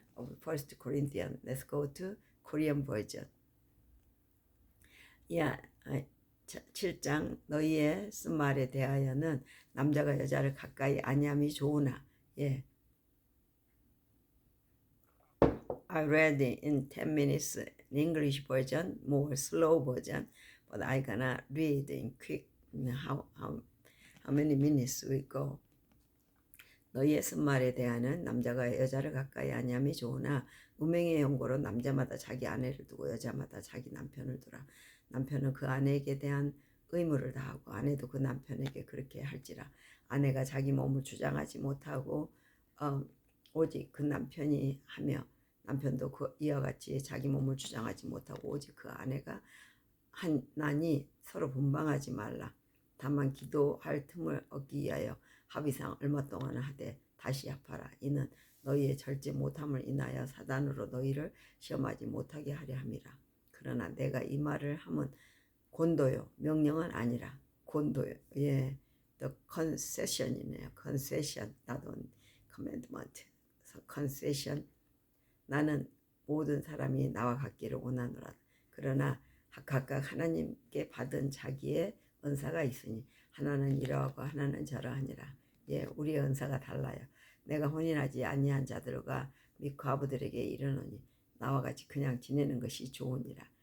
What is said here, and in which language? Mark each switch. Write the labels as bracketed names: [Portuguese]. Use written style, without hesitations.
[English] of First Corinthians. Let's go to Korean version. [Korean] Yeah, 7장 너희의 쓴 말에 대하여는 남자가 여자를 가까이 아니함이 좋으나 예. [English] I read it in 10 minutes in English version, more slow version, but I gonna read in quick. How many minutes we go? [Korean] 너희의 쓴 말에 대하여는 남자가 여자를 가까이 아니함이 좋으나 음행의 연고로 남자마다 자기 아내를 두고 여자마다 자기 남편을 두라. 남편은 그 아내에게 대한 의무를 다하고 아내도 그 남편에게 그렇게 할지라. 아내가 자기 몸을 주장하지 못하고 오직 그 남편이 하며 남편도 이와 같이 자기 몸을 주장하지 못하고 오직 그 아내가 하나니 서로 분방하지 말라. 다만 기도할 틈을 얻기 위하여 합의상 얼마 동안 하되 다시 합하라. 이는 너희의 절제 못함을 인하여 사단으로 너희를 시험하지 못하게 하려 함이라. 그러나 내가 이 말을 하면 곤도요, 명령은 아니라 곤도요. [English] 예, the concession이네요. concession, not on commandment. concession. [Korean] 나는 모든 사람이 나와 같기를 원하노라. 그러나 각각 하나님께 받은 자기의 은사가 있으니 하나는 이러하고 하나는 저러하니라. 예, 우리의 은사가 달라요. 내가 혼인하지 아니한 자들과 및 과부들에게 이르노니 나와 같이 그냥 지내는 것이 좋으니라.